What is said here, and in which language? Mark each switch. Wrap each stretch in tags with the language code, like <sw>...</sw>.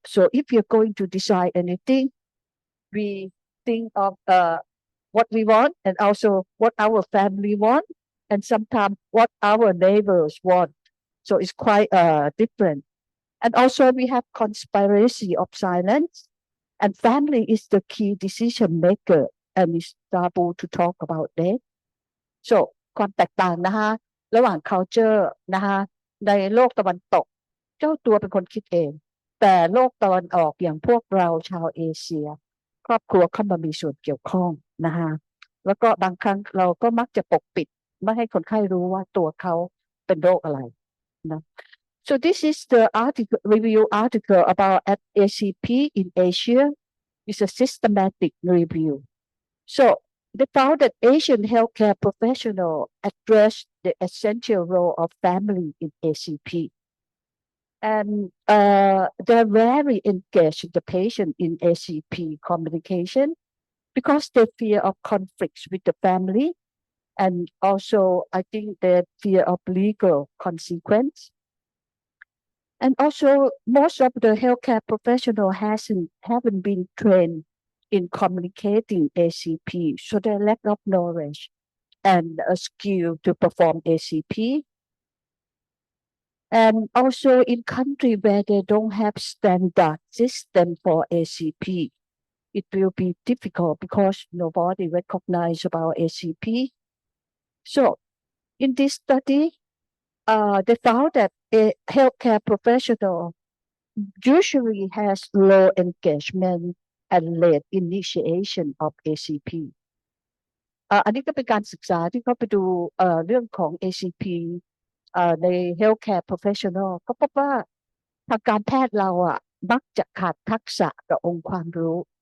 <en>So if you're going to decide anything, we think of what we want and also what our family want, and sometimes what our neighbors want. So it's quite different. And also we have conspiracy of silence, and family is the key decision maker, and it's taboo to talk about that.</en> <th>So ความแตกต่างนะคะระหว่าง culture นะคะในโลกตะวันตกเจ้าตัวเป็นคนคิดเองแต่โลกตะวันออกอย่างพวกเราชาวเอเชียครอบครัวเข้ามามีส่วนเกี่ยวข้องนะคะแล้วก็บางครั้งเราก็มักจะปกปิดไม่ให้คนไข้รู้ว่าตัวเขาเป็นโรคอะไรนะ</th> <en>So this is the article review article about ACP in Asia. It's a systematic review. So they found that Asian healthcare professionals address the essential role of family in ACP. And they're very engaged with the patient in ACP communication because they fear of conflicts with the family. And also, I think they fear of legal consequence. And also, most of the healthcare professional haven't been trained in communicating ACP, so they lack of knowledge and a skill to perform ACP. And also in country where they don't have standard system for ACP, it will be difficult because nobody recognizes about ACP. So in this study, they found that a healthcare professional usually has low engagement and late initiation of ACP</en> <th>อันนี้ก็เป็นการศึกษาที่เขาไปดูเรื่องของ ACP ใน healthcare professional ก็พบว่าทางการแพทย์เรามักจะขาดทักษะกับองค์ความรู้</th>